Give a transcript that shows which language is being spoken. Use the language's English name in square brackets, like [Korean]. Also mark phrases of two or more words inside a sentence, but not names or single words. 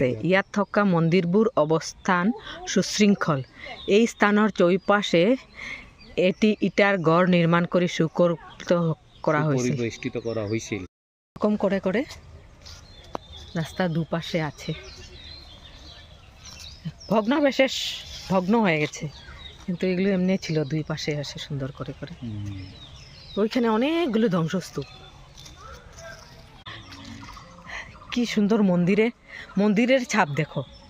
[Assamese] ইয়াত থকা মন্দিৰবোৰ অৱস্থান সুশৃংখল। এই স্থানৰ চৌপাশে এটি ইটাৰ গড় নিৰ্মাণ কৰি সুকল্পিত কৰা হৈছিল। [Bangla] পরিবেষ্টিত করা হয়েছিল। এরকম করে করে রাস্তা দুপাশে আছে। ভগ্নাবশেষ ভগ্ন হয়ে গেছে, কিন্তু এগুলো এমনি ছিল দুই পাশে আসে সুন্দর করে করে। ওইখানে অনেকগুলো ধ্বংসস্তূপ। কি সুন্দর মন্দিরের ছাপ দেখো।